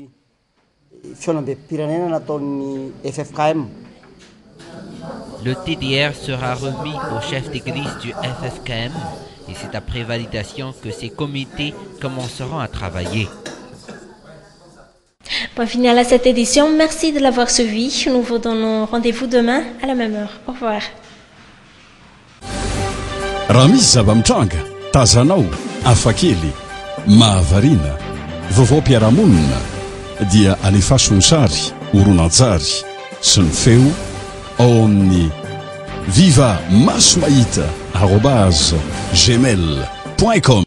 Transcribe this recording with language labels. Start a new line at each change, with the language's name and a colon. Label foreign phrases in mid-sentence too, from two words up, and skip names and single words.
French: Le TDR sera remis au chef d'église du FFKM et c'est après validation que ces comités commenceront à travailler. Point final à cette édition. Merci de l'avoir suivi. Nous vous donnons rendez-vous demain à la même heure. Au revoir.
Malagasy: Raha misy zava-mitranga, tazanao, afakely, mahavarina, vaovao-piarahamonina dia alefaso ny sary, horonan-tsary sy ny feo ao amin'ny viva maso mahita @gmail.com.